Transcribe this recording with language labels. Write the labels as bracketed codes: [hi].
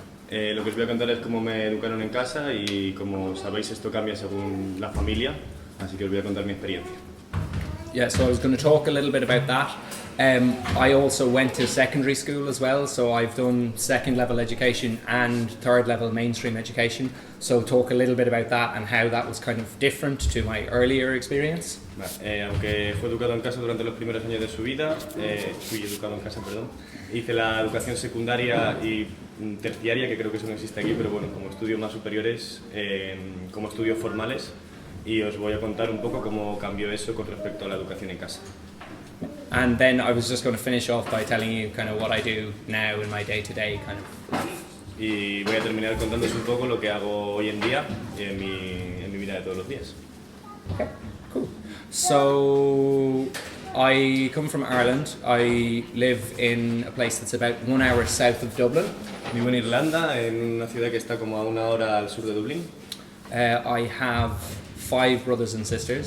[es] Lo que os voy a contar es cómo me educaron en casa y como sabéis esto cambia según la familia, así que os voy a contar mi experiencia. [en] Yeah, so I was going to talk a little bit about that. I also went to secondary school as well, so I've done second level education and third level mainstream education. So talk a little bit about that and how that was kind of different to my earlier experience. [es] Aunque fue educado en casa durante los primeros años de su vida, fui educado en casa, perdón, hice la educación secundaria y terciaria, que creo que eso no existe aquí, pero bueno, como estudios más superiores, como estudios formales, y os voy a contar un poco cómo cambió eso con respecto a la educación en casa. [en] And then I was just going to finish off by telling you kind of what I do now in my day-to-day kind of life. [es] Y voy a terminar contándoos un poco lo que hago hoy en día en mi vida de todos los días. [en] Okay, cool. So I come from Ireland. I live in a place that's about 1 hour south of Dublin. [es] Vivo en Irlanda, en una ciudad que está como a 1 hora al sur de Dublín. [en] I have 5 brothers and sisters.